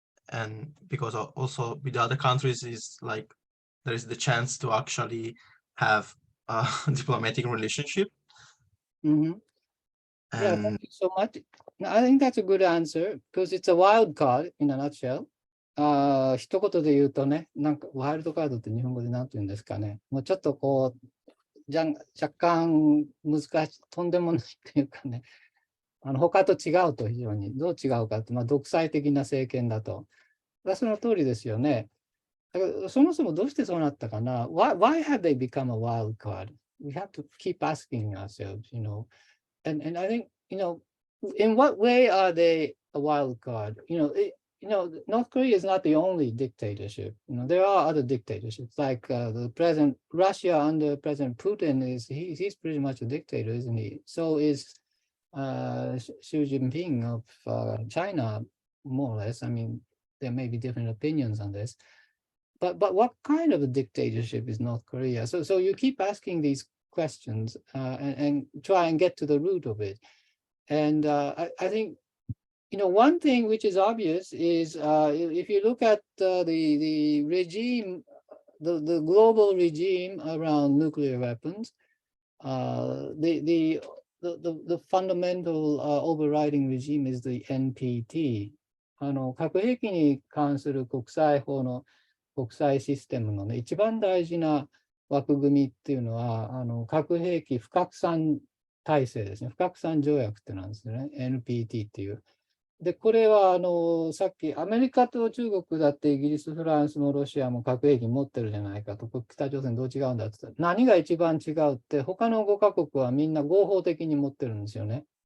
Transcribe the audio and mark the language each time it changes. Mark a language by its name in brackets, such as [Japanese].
[English] And because also with the other countries is like there is the chance to actually have a diplomatic relationship. Yeah, thank you so much. I think that's a good answer, because it's a wild card in a nutshell. [Japanese] 一言で言うとね、なんかワイルドカードって日本語で何て言うんですかね。もうちょっと若干難しい、とんでもないというかね、他と違うと非常に、どう違うかと、独裁的な政権だと。その通りですよね。だけどそもそもどうしてそうなったかな [English] why have they become a wild card? We have to keep asking ourselves, and I think, in what way are they a wild card? North Korea is not the only dictatorship. There are other dictatorships, like the present Russia under President Putin he's pretty much a dictator, isn't he? So is Xi Jinping of China, more or less. I mean, there may be different opinions on this, but what kind of a dictatorship is North Korea? So you keep asking these questions and try and get to the root of it. And I think, one thing which is obvious is if you look at the regime, the global regime around nuclear weapons, the fundamental overriding regime is the NPT. [Japanese] 核兵器に関する国際法の国際システムのね、一番大事な枠組みっていうのは、核兵器不拡散体制ですね。不拡散条約ってなんですね。NPT っていう。で、これはさっきアメリカと中国だってイギリス、フランスもロシアも核兵器持ってるじゃないかと、北朝鮮どう違うんだって言ったら、何が一番違うって、他の5カ国はみんな合法的に持ってるんですよね。